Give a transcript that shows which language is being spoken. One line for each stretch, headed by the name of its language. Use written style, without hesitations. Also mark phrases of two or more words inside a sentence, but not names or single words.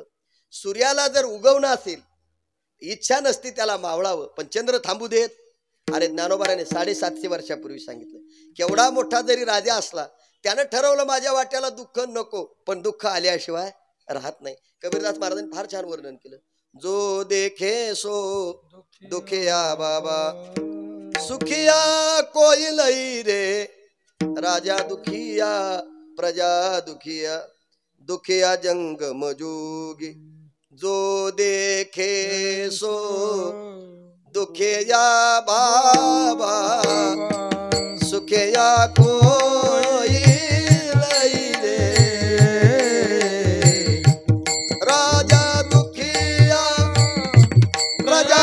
Marathi: सूर्याला जर उगवणं असेल इच्छा नसती त्याला मावळावं पण चंद्र थांबू देत. अरे ज्ञानोबाराने 750 वर्षापूर्वी सांगितलं. केवढा मोठा जरी राजा असला त्यानं ठरवलं माझ्या वाट्याला दुःख नको पण दुःख आल्याशिवाय राहत नाही. कबीरदास महाराजांनी फार छान वर्णन केलं.
Hindi: जो देखे सो दुखिया बाबा सुखिया कोई लई रे राजा दुखिया प्रजा दुखिया दुखिया जंग मजूगी. जो देखे सो दुखिया बाबा सुखिया कोई लई रे राजा दुखिया प्रजा